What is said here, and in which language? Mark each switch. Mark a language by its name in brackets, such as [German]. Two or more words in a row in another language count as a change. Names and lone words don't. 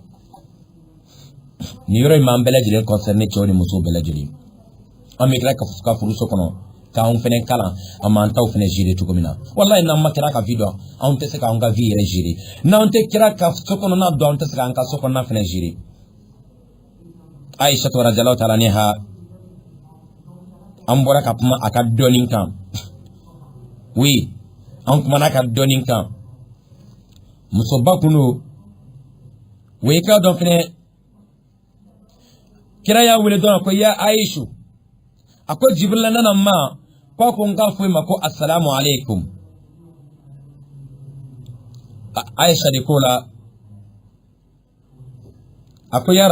[Bambara] nin yɔrɔ in m'an bɛɛ lajɛlen concerné cɛw ni musow bɛɛ lajɛlen an bɛ tila ka furuso kɔnɔ k'anw fɛnɛ kalan an m'an taw fɛnɛ gérer cogo min na wallahi n'an ma kɛra ka vie dɔn anw tɛ se k'anw ka vie yɛrɛ gérer n'anw tɛ kɛra ka so kɔnɔna dɔn anw tɛ se k'an ka so kɔnɔna fɛnɛ gérer Aïcha [Arabic] رضي الله تعالى عنها [Bambara] an bɔra ka kuma a ka dɔɔnin kan oui an kumana a ka dɔɔnin kan musoba kun don wa i k'a dɔn fɛnɛ kira y'a wele dɔrɔn ko ya Aïchu a ko Jibrila nana ma ko ko n k'a fɔ i ma ko [Arabic] السلام عليكم [Bambara] Aïcha de ko la a ko ya